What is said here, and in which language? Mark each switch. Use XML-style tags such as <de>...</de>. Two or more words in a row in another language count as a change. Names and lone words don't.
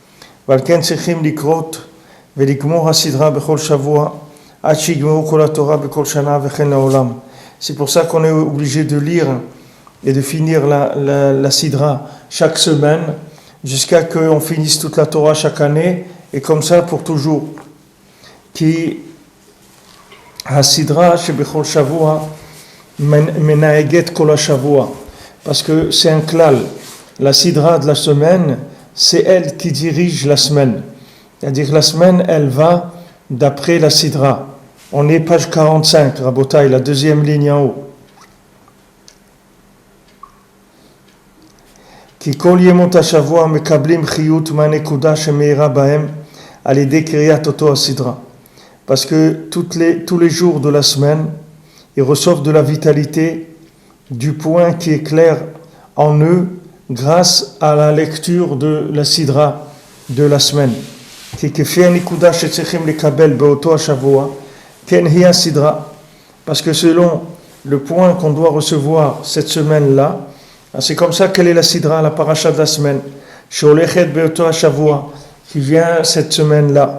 <fr>C'est pour ça qu'on est obligé de lire et de finir la Sidra chaque semaine, jusqu'à ce qu'on finisse toute la Torah chaque année, et comme ça pour toujours.</fr> <he>כי סדרה שבכל שבוע מנהגת כל שבוע,</he> <fr>parce que c'est un klal. La Sidra de la semaine, c'est elle qui dirige la semaine. C'est-à-dire que la semaine, elle va d'après la Sidra. On est page 45, Rabotai, la deuxième ligne en haut.</fr> <he>כי כל ימות השבוע מקבלים חיות מנקודה שמאירה בהם על ידי קריאת אותו הסדרה.</he> <fr>Parce que tous les jours de la semaine, ils reçoivent de la vitalité du point qui est clair en eux grâce à la lecture de la Sidra de la semaine. Parce que selon le point qu'on doit recevoir cette semaine-là, c'est comme ça quelle est la Sidra, la paracha de la semaine, qui vient cette semaine-là.</fr>